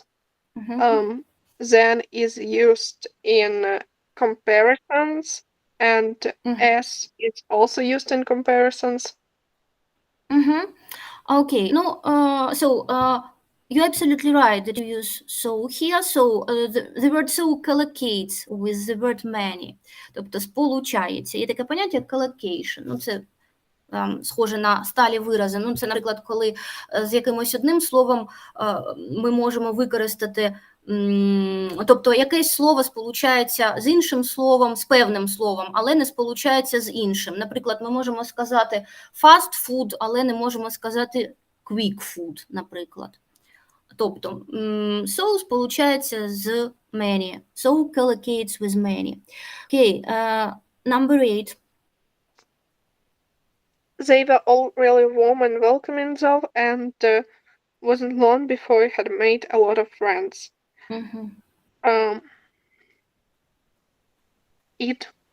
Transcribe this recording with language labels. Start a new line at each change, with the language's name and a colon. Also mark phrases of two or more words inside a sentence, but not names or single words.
English: Then is used in comparisons, and as is also used in comparisons. Okay, no, so you're absolutely right that you use so here. So the word so collocates with the word many.
Ukrainian: Тобто сполучається. Є таке поняття як collocation. Ну, це схоже на сталі вирази. Ну, це, наприклад, коли з якимось одним словом ми можемо використати, тобто якесь слово сполучається з іншим словом, з певним словом, але не сполучається з іншим. Наприклад, ми можемо сказати
English: fast food,
Ukrainian: але не можемо сказати
English: quick food,
Ukrainian: наприклад. Тобто so сполучається з many.
English: So collocates with many. Okay, number 8. They were all really warm and welcoming though, and wasn't long before I had made a lot of friends. It.